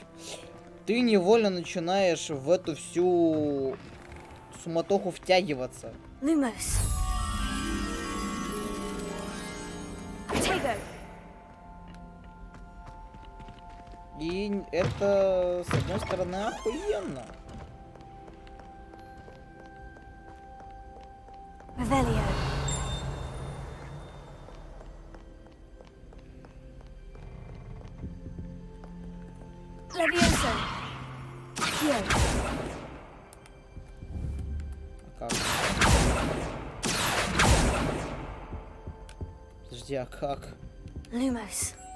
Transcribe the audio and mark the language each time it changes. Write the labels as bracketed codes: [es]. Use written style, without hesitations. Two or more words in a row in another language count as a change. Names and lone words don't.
[ru] Ты невольно начинаешь в эту всю суматоху втягиваться. Lumos. Tego. И это, с одной стороны, охуенно. Revelio. Levioso. Here. А как? Подожди, а как? Lumos.